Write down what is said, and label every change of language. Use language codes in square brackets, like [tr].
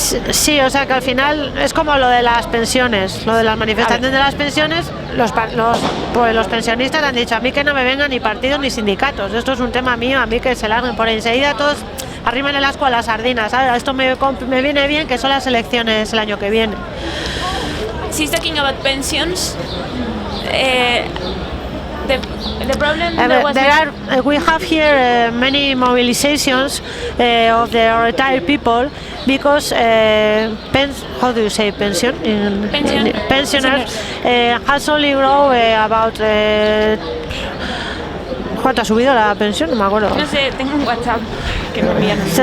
[es] Sí, o sea que al final es como lo de las pensiones, lo de las manifestaciones de las pensiones, los pensionistas han dicho a mí que no me vengan ni partidos ni sindicatos, esto es un tema mío, a mí que se larguen por ahí enseguida todos, arrimen el asco a las sardinas, ¿sabes? Esto me viene bien que son las elecciones el año que viene. [en] She's talking about pensions. The problem we have here many mobilizations of the retired people because how do you say pension? Pensioners has only grown about [es] ¿cuánto ha subido la pensión? No me acuerdo. No sé, tengo un WhatsApp que me envían.